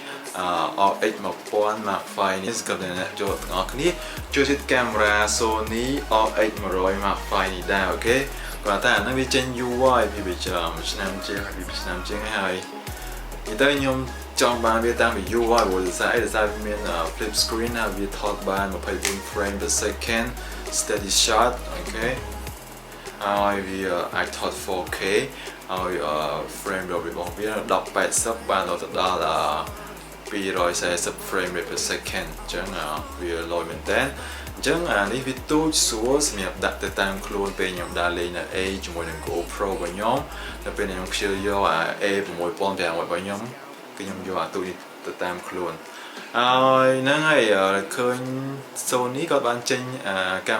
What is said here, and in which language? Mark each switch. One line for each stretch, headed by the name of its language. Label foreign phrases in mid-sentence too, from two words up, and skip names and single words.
Khmer: RX1000 Mark V នេះសម្រាប់អ្នកចូលទាំងអស់គ្នាចូលចិត្ត camera Sony RX100 Mark V នេះដែរអូខេគាត់ថាអានេះវាចេញយូរហើយពីឆ្នាំជាងហើយនិយាយទៅខ្ញុំចង់បានវាតាំងពីយូរហើយព្រោះដោយសារវាមាន
English: flip screen
Khmer: ហើយវាថតបាន24
English: frame per second steady shot
Khmer: អូខេហើយវាអាចថត 4K ហើយ
English: frame rate
Khmer: របស់វា1080បានដល់ 240
English: frame rate per second
Khmer: អញ្ចឹងវាលយមែនតើអញ្ចឹងអានេះវាទូចស្រួលសម្រាប់ដាក់ទៅតាមខ្លួនពេលខ្ញុំដើរលេងនៅ A ជាមួយនឹង GoPro របស់ខ្ញុំតែពេលខ្ញុំខ្ជិលយកA6500 របស់ខ្ញុំគឺខ្ញុំយកអាទូនេះទៅតាមខ្លួនហើយហ្នឹងហើយឃើញ Sony ក៏បានចេញកា